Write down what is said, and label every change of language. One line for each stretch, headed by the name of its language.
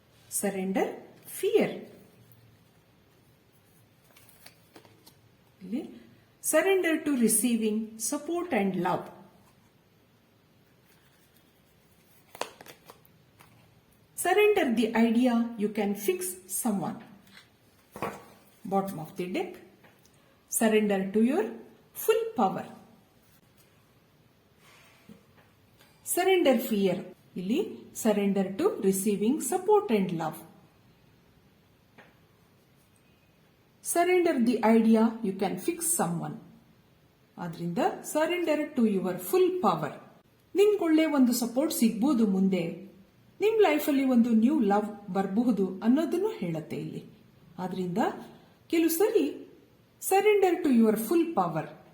English: Surrender fear. ಇಲ್ಲಿ surrender to receiving support and love. Surrender the idea you can fix someone. Bottom of the deck. Surrender to your full power. Surrender fear. Illi surrender to receiving support and love. Surrender the idea you can fix someone. ಆದ್ರಿಂದ surrender to your full power.
Kannada: ನಿಮ್ಗೊಳ್ಳೆ ಒಂದು support ಸಿಗ್ಬೋದು, ಮುಂದೆ ನಿಮ್ ಲೈಫಲ್ಲಿ ಒಂದು new love ಬರಬಹುದು ಅನ್ನೋದನ್ನು ಹೇಳುತ್ತೆ ಇಲ್ಲಿ. ಆದ್ರಿಂದ ಕೆಲವು ಸರಿ
English: Surrender to your full power.